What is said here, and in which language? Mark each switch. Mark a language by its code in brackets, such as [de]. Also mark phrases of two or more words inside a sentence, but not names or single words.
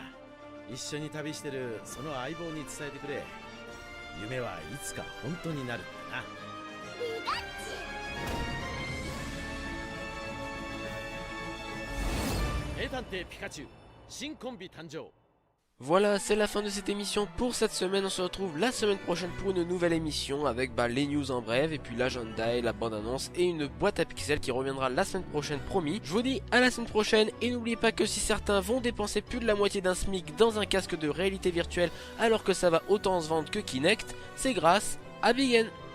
[ja] 一緒に旅してるその相棒に伝えてくれ。夢はいつか本当になるってな。名探偵ピカチュウ新コンビ誕生。 [fr] Voilà, c'est la fin de cette émission pour cette semaine. On se retrouve la semaine prochaine pour une nouvelle émission avec les news en bref et puis l'agenda et la bande-annonce et une boîte à pixels qui reviendra la semaine prochaine promis. Je vous dis à la semaine prochaine et n'oubliez pas que si certains vont dépenser plus de la moitié d'un SMIC dans un casque de réalité virtuelle alors que ça va autant se vendre que Kinect, c'est grâce à Big N.